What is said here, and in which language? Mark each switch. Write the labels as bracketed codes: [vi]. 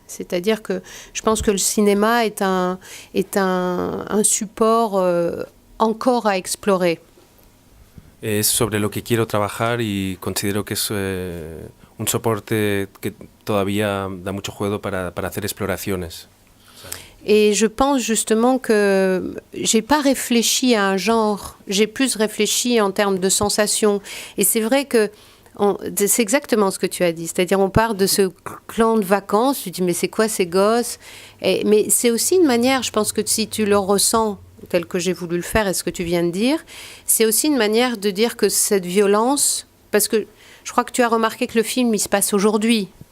[fr] C'est-à-dire que je pense que le cinéma est un support encore à explorer. [es] Es sobre lo que quiero trabajar y considero que es un soporte que todavía da mucho juego para hacer exploraciones. [fr] Et je pense justement que j'ai pas réfléchi à un genre, j'ai plus réfléchi en termes de sensations. Et c'est vrai que c'est exactement ce que tu as dit, c'est-à-dire on part de ce clan de vacances, tu dis mais c'est quoi ces gosses? Mais c'est aussi une manière, je pense que si tu le ressens tel que j'ai voulu le faire et ce que tu viens de dire, c'est aussi une manière de dire que cette violence, parce que je crois que tu as remarqué que le film il se passe aujourd'hui.